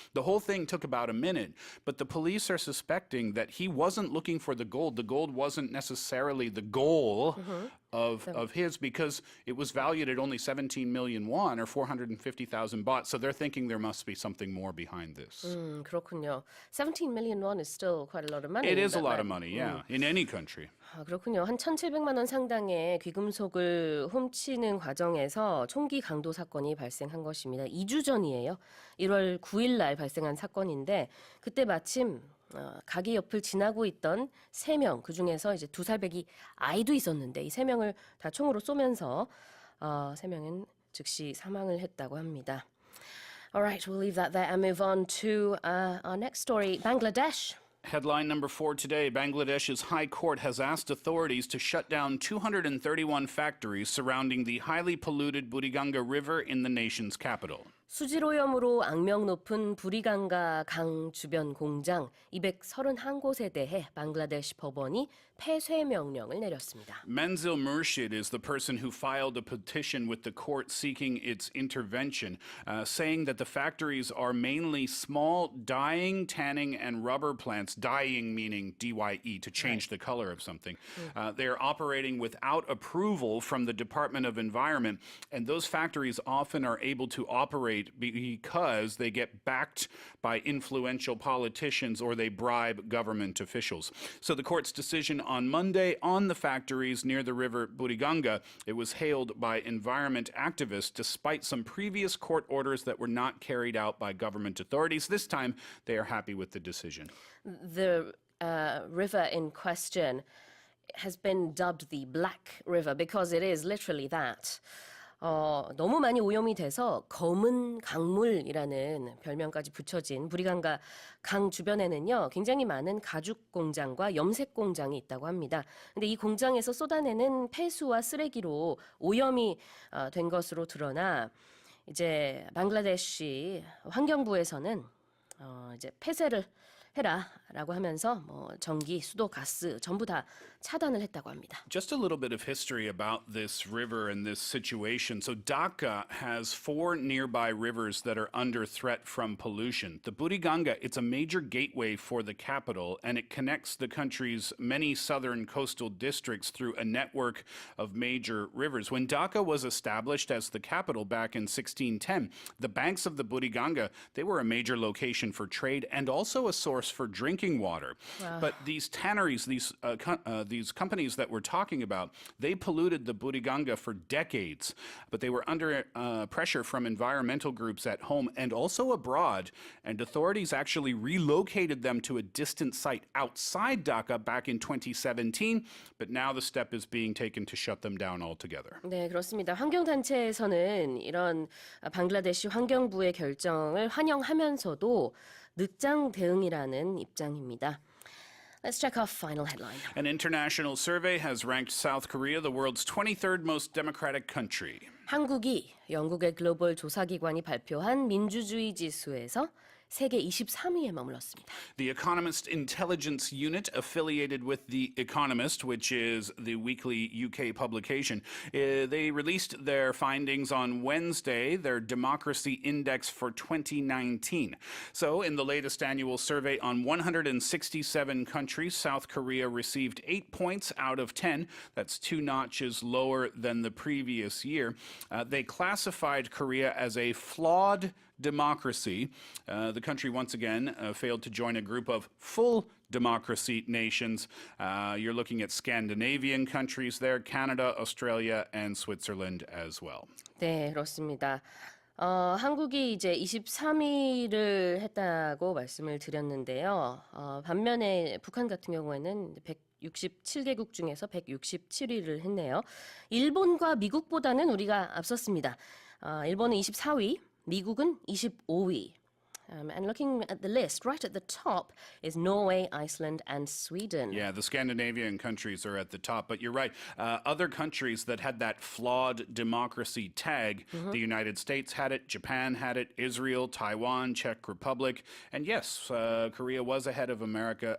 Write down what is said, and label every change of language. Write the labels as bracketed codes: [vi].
[en] The whole thing took about a minute, but the police are suspecting that he wasn't looking for the gold. The gold wasn't necessarily the goal of his because it was valued at only 17 million won or 450,000 baht. So they're thinking there must be something more behind this. [ko] 그렇군요. [en] 17 million won is still quite a lot of money. It is a lot of money, yeah, in any country. [ko] 그렇군요. 한 1,700만 원 상당의 귀금속을 훔치는 과정에서 총기 강도 사건이 발생한 것입니다. 2주 전이에요. 1월 9일 날 발생한 사건인데 그때 마침 가게 옆을 지나고 있던 3명, 그중에서 이제 2살배기 아이도 있었는데 이 3명을 다 총으로 쏘면서 3명은 즉시 사망을 했다고 합니다. [en] Alright, we'll leave that there and move on to our next story, Bangladesh. Headline number 4 today, Bangladesh's High Court has asked authorities to shut down 231 factories surrounding the highly polluted Buriganga River in the nation's capital. [ko] 수질오염으로 악명 높은 부리강가 강 주변 공장 231곳에 대해 방글라데시 법원이 폐쇄 명령을 내렸습니다. [en] Menzil Murshid is the person who filed a petition with the court seeking its intervention, saying that the factories are mainly small dyeing, tanning, and rubber plants. Dyeing meaning DYE, to change the color of something. They are operating without approval from the Department of Environment, and those factories often are able to operate because they get backed by influential politicians or they bribe government officials. So the court's decision on Monday on the factories near the river Buriganga, it was hailed by environment activists despite some previous court orders that were not carried out by government authorities. This time, they are happy with the decision. The river in question has been dubbed the Black River because it is literally that. [ko] 너무 많이 오염이 돼서 검은 강물이라는 별명까지 붙여진 부리강가 강 주변에는요, 굉장히 많은 가죽 공장과 염색 공장이 있다고 합니다. 근데 이 공장에서 쏟아내는 폐수와 쓰레기로 오염이 된 것으로 드러나 이제 방글라데시 환경부에서는 이제 폐쇄를 해라라고 하면서 전기, 수도, 가스 전부 다 차단을 했다고 합니다. [en] Just a little bit of history about this river and this situation. So Dhaka has 4 nearby rivers that are under threat from pollution. The Buriganga, it's a major gateway for the capital, and it connects the country's many southern coastal districts through a network of major rivers. When Dhaka was established as the capital back in 1610, the banks of the Buriganga, they were a major location for trade and also a source for drinking water. Wow. But these tanneries, these companies that we're talking about, they polluted the Buriganga for decades. But they were under pressure from environmental groups at home and also abroad. And authorities actually relocated them to a distant site outside Dhaka back in 2017. But now the step is being taken to shut them down altogether. [ko] 네, 그렇습니다. 환경단체에서는 이런 방글라데시 환경부의 결정을 환영하면서도 늦장 대응이라는 입장입니다. [en] Let's check our final headline. An international survey has ranked South Korea the world's 23rd most democratic country. [ko] 한국이 영국의 글로벌 조사기관이 발표한 민주주의 지수에서 세계 23위에 머물렀습니다. [en] The Economist Intelligence Unit, affiliated with The Economist, which is the weekly UK publication, they released their findings on Wednesday, their Democracy Index for 2019. So, in the latest annual survey on 167 countries, South Korea received 8 points out of 10. That's 2 notches lower than the previous year. They classified Korea as a flawed democracy. The country once again failed to join a group of full democracy nations. You're looking at Scandinavian countries there, Canada, Australia, and Switzerland as well. [ko] 네, 그렇습니다. 한국이 이제 23위를 했다고 말씀을 드렸는데요. 반면에 북한 같은 경우에는 167개국 중에서 167위를 했네요. 일본과 미국보다는 우리가 앞섰습니다. 일본은 24위, 미국은 25위. [en] And looking at the list, right at the top is Norway, Iceland, and Sweden. Yeah, the Scandinavian countries are at the top, but you're right. Other countries that had that flawed democracy tag, the United States had it, Japan had it, Israel, Taiwan, Czech Republic, and yes, Korea was ahead of America.